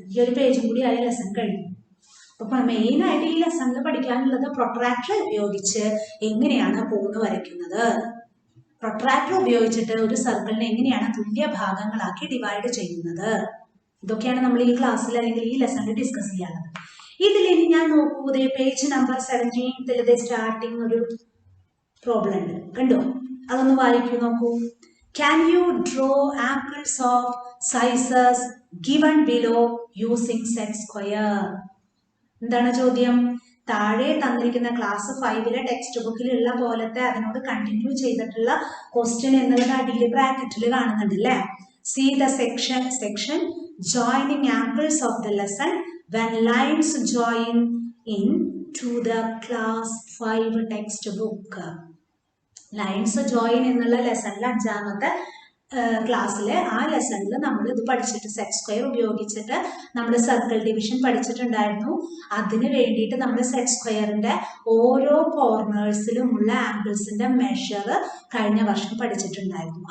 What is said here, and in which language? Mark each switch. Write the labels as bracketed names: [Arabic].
[Malayalam] ഈ ഒരു പേജും കൂടി ആയ ലെസൺ കഴിഞ്ഞു. അപ്പൊ മെയിൻ ആയിട്ട് ഈ ലെസണിൽ പഠിക്കാനുള്ളത് പ്രൊട്രാക്ടർ ഉപയോഗിച്ച് എങ്ങനെയാണ് കോണ് വരയ്ക്കുന്നത്, പ്രൊട്രാക്ടർ ഉപയോഗിച്ചിട്ട് ഒരു സർക്കിളിനെ എങ്ങനെയാണ് തുല്യ ഭാഗങ്ങളാക്കി ഡിവൈഡ് ചെയ്യുന്നത്, ഇതൊക്കെയാണ് നമ്മൾ ഈ ക്ലാസ്സിൽ അല്ലെങ്കിൽ ഈ ലെസണിൽ ഡിസ്കസ് ചെയ്യാനുള്ളത്. ഇതിൽ ഇനി ഞാൻ നോക്കൂ, പേജ് നമ്പർ 17 സ്റ്റാർട്ടിങ് ഒരു പ്രോബ്ലം ഉണ്ട്, കണ്ടോ? അതൊന്ന് വായിക്കൂ, നോക്കൂ. [English] Can you draw angles of sizes given below using set square? [Malayalam] എന്താണ് ചോദ്യം? താഴെ തന്നിരിക്കുന്ന ക്ലാസ് 5 ടെക്സ്റ്റ് ബുക്കിലുള്ള പോലത്തെ അതിനോട് കണ്ടിന്യൂ ചെയ്തിട്ടുള്ള ക്വസ്റ്റ്യൻ എന്നുള്ളത് അടിയിൽ ബ്രാക്കറ്റിൽ കാണുന്നുണ്ട് അല്ലേ? [English] See the section joining angles of the lesson when lines join in to the class 5 textbook. [Malayalam] Lines join എന്നുള്ള ലെസണിൽ 5ാമത്തെ ക്ലാസ്സിലെ ആ ലെസണിൽ നമ്മൾ ഇത് പഠിച്ചിട്ട് സെറ്റ് സ്ക്വയർ ഉപയോഗിച്ചിട്ട് നമ്മൾ സർക്കിൾ ഡിവിഷൻ പഠിച്ചിട്ടുണ്ടായിരുന്നു. അതിന് വേണ്ടിയിട്ട് നമ്മൾ സെറ്റ് സ്ക്വയറിന്റെ ഓരോ കോർണേഴ്സിലുമുള്ള ആംഗിൾസിന്റെ മെഷർ കഴിഞ്ഞ വർഷം പഠിച്ചിട്ടുണ്ടായിരുന്നു.